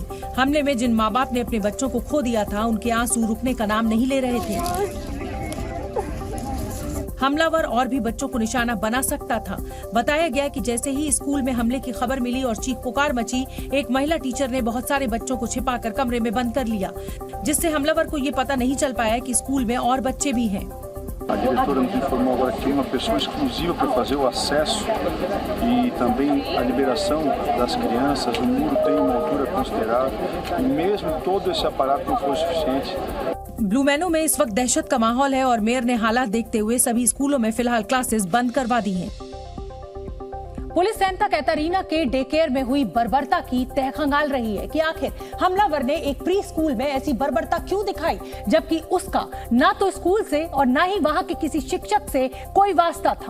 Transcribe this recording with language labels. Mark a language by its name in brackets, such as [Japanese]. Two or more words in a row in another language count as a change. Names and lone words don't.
[Hindi] हमले में जिन माँ बाप ने अपने बच्चों को खो दिया था, उनके आंसू रुकने का नाम नहीं ले रहे थे। हमलावर और भी बच्चों को निशाना बना सकता था। बताया गया कि जैसे ही स्कूल में हमले की खबर मिली और चीख पुकार मची, एक महिला टीचर ने बहुत सारे बच्चों को छिपाकर कमरे में बंद कर लिया, जिससे हमलावर को ये पता नहीं चल पाया कि स्कूल में और बच्चे भी हैं। [Portuguese] A diretora nos informou agora que tem uma pessoa exclusiva para fazer o acesso e também a liberação das crianças. O muro tem uma altura considerável e mesmo todo esse aparato não foi suficiente. [Hindi] ब्लू मैनो में इस वक्त दहशत का माहौल है और मेयर ने हालात देखते हुए सभी स्कूलों में फिलहाल क्लासेस बंद करवा दी हैं। पुलिस सेंटा कैटरीना के [English] day care [Hindi] में हुई बर्बरता की तह खंगाल रही है कि आखिर हमलावर ने एक [English] pre school [Hindi] में ऐसी बर्बरता क्यों दिखाई, जबकि उसका ना तो स्कूल से और ना ही वहां के किसी शिक्षक से कोई वास्ता था।